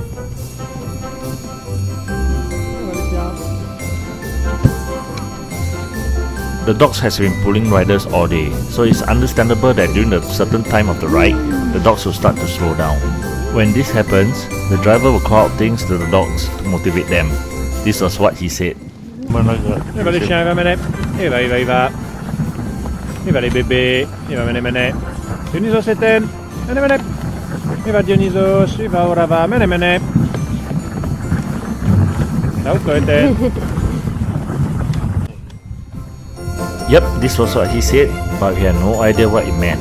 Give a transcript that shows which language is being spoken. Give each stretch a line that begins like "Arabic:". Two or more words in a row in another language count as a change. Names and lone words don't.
English: The dogs has been pulling riders all day, so it's understandable that during a certain time of the ride, the dogs will start to slow down. When this happens, the driver will call out things to the dogs to motivate them. This was what he said. Viva Luciana, viva mene. Viva, viva, viva. Viva les bébés. Viva mene mene. Dionysos eten. Mene mene. Viva Dionysos. Viva Orava. Mene mene. Taukko eten. Yep, this was what he said, but we had no idea what it meant.